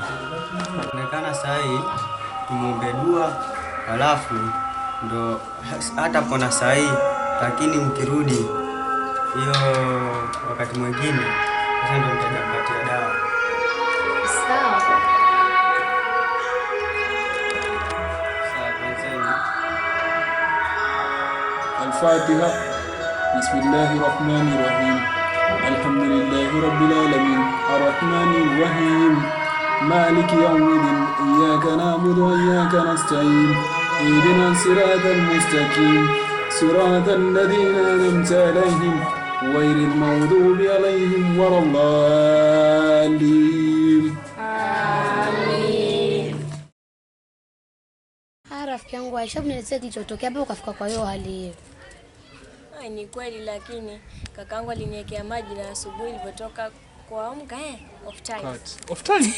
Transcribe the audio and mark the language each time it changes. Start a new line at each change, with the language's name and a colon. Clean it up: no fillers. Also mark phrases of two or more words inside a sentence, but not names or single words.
Swahili: Anaonekana saa hii tumuombe dua, halafu ndo hata pona saa hii, lakini mkirudi hiyo wakati mwingine sasa ndo nitajampatia dawa. Sawa. Al-Fatiha.
Arabic: بسم الله الرحمن الرحيم الحمد لله رب العالمين. الرحمن الرحيم مالك يوم الدين. إياك نعبد وإياك نستعين اهدنا الصراط المستقيم. صراط الذين أنعمت عليهم غير المغضوب عليهم ولا الضالين.
Swahili: Rafiki yangu Aisha, mnielezee kilichotokea hapo ukafika kwa hiyo hali hiyo. Ni kweli, lakini kakaangu aliniwekea maji na asubuhi nilipotoka kuamka
English: off time.